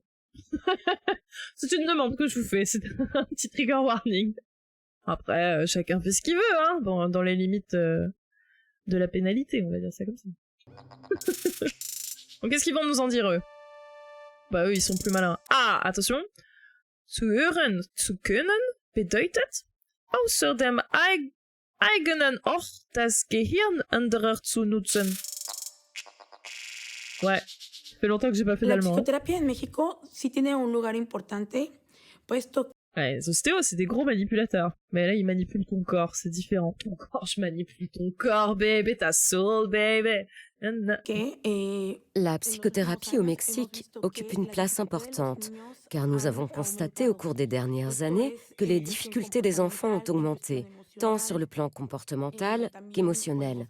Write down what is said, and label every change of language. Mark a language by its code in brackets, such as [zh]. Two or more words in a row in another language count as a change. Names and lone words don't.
[fr] C'est une demande que je vous fais, c'est un petit [en] trigger warning. [fr] Après, chacun fait ce qu'il veut, hein, dans les limites de la pénalité, on va dire ça comme ça. Donc qu'est-ce qu'ils vont nous en dire, eux? Bah eux, ils sont plus malins. Ah, attention. [de] Zu hören zu können bedeutet, außer dem eigenen Ort das Gehirn anderer zu nutzen. [fr] Ouais. Ça fait longtemps que j'ai pas fait d'allemand. [es] La psychothérapie en México sí tiene un lugar importante, puesto... [fr] Ouais, les ostéos, c'est des gros manipulateurs. Mais là, ils manipulent ton corps, c'est différent. Ton corps, je manipule ton corps, baby, ta [en] soul, baby. [fr] La psychothérapie au Mexique occupe une place importante, car nous avons constaté au cours des dernières années que les difficultés des enfants ont augmenté, tant sur le plan comportemental qu'émotionnel.